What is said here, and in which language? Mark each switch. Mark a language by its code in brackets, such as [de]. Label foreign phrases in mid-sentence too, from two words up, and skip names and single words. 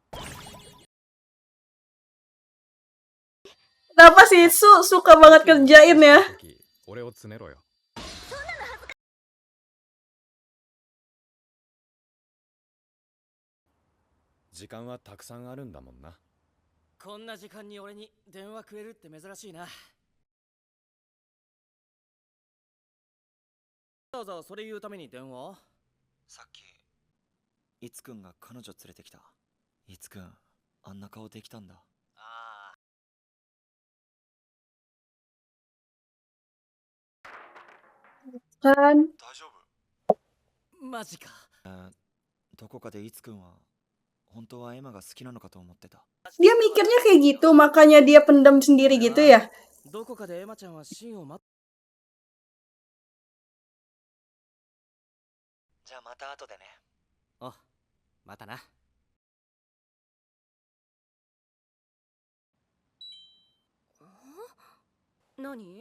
[id] Kenapa sih suka banget kerjain ya? [ja] 時俺をつねろよ。時間はたくさんあるんだもんな。こんな時間に俺に電話くれるって珍しいな。わざわざそれ言うために電話？さっきいつくんが彼女連れてきた。いつくんあんな顔できたんだ。あ Kan 大丈夫？あ、マジか。どこかでいつくんは本当はエマが好きなのかと思ってた。 [id] dia mikirnya kayak gitu, makanya dia pendam sendiri gitu ya. [ja] どこかでエマちゃんはシンを待っ。じゃあまた後でね。あ、またな。何？